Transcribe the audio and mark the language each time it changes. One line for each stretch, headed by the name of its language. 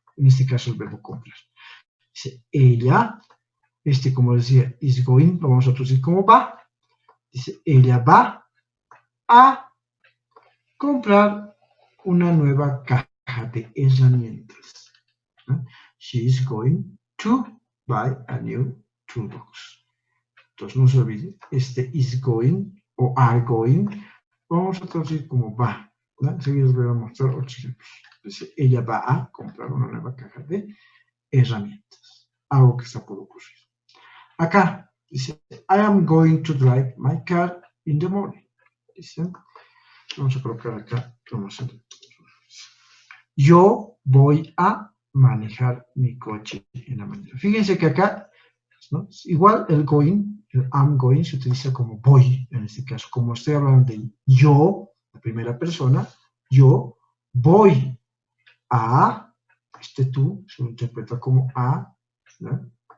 Spanish: En este caso el verbo comprar. Dice ella, como decía,
English: is going,
Spanish: lo vamos a traducir como va. Dice, ella va a comprar una nueva caja de herramientas, ¿no?
English: She is going to buy a new toolbox.
Spanish: Entonces no se olvide,
English: is going
Spanish: o
English: are going,
Spanish: vamos a traducir como va, ¿no? Enseguida les voy a mostrar otros ejemplos. Dice, ella va a comprar una nueva caja de herramientas, algo que está por ocurrir. Acá dice,
English: I am going to drive my car in the morning. Dice,
Spanish: Vamos a colocar acá. Yo voy a manejar mi coche en la mañana. Fíjense que acá, ¿no? Igual el going, el
English: I'm going,
Spanish: se utiliza como voy, en este caso. Como estoy hablando de yo, la primera persona, yo voy a, tú se lo interpreta como a, ¿no?